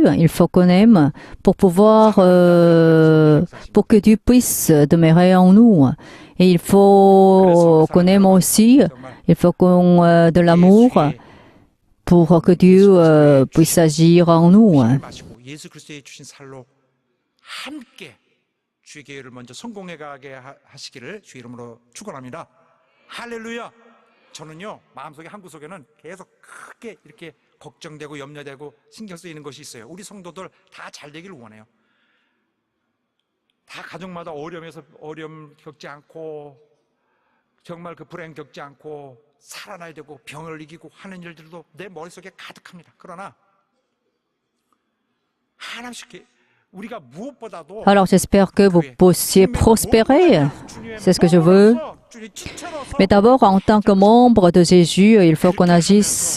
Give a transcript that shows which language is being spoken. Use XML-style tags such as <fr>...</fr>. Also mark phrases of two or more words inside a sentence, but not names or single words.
<fr>Il faut qu'on aime pour pouvoir, pour que Dieu puisse demeurer en nous. Et il faut qu'on aime aussi. Il faut qu'on de l'amour pour que Dieu puisse agir en nous.</fr> <ko>주의 계획을 먼저 성공해 가게 하시기를 주 이름으로 축원합니다. 할렐루야. 저는요 마음속에 한구석에는 계속 크게 이렇게 걱정되고 염려되고 신경 쓰이는 것이 있어요. 우리 성도들 다 잘 되기를 원해요. 다 가정마다 어려움 겪지 않고 정말 그 불행 겪지 않고 살아나야 되고 병을 이기고 하는 일들도 내 머릿속에 가득합니다. 그러나 하나씩</ko> <fr>Alors j'espère que vous puissiez prospérer. C'est ce que je veux. Mais d'abord, en tant que membre de Jésus, il faut qu'on agisse.</fr>